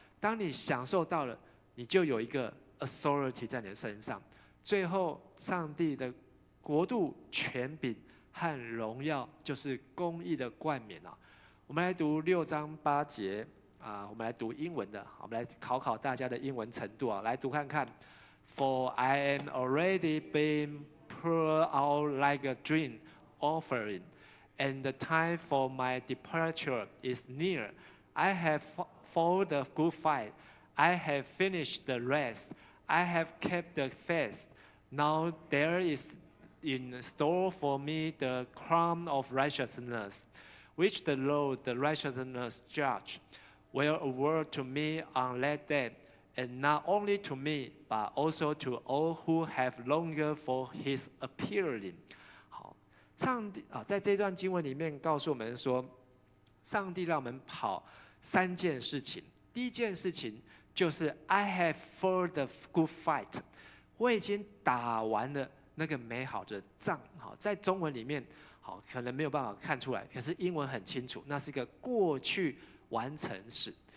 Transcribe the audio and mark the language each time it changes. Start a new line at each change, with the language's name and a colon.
Chinese: 当你享受到了，你就有一个 authority 在你的身上。最后，上帝的国度、权柄和荣耀，就是公义的冠冕啊。我们来读6章8节啊，我们来读英文的，我们来考考大家的英文程度啊，来读看看。
English: For I am already being poured out like a drink offering, and the time for my departure is near. I have fought the good fight. I have finished the race. I have kept the faith. Now there is in store for me the crown of righteousness, which the Lord, the righteousness judge, will award to me on that day, and not only to me, but also to all who have longed for his appearing.
Chinese: 好，上帝啊，在这段经文里面告诉我们说，上帝让我们跑3件事情。第一件事情就是
English: I have fought the good fight，
Chinese: 我已经打完了那个美好的仗。好，在中文里面，好可能没有办法看出来，可是英文很清楚，那是一个过去完成时。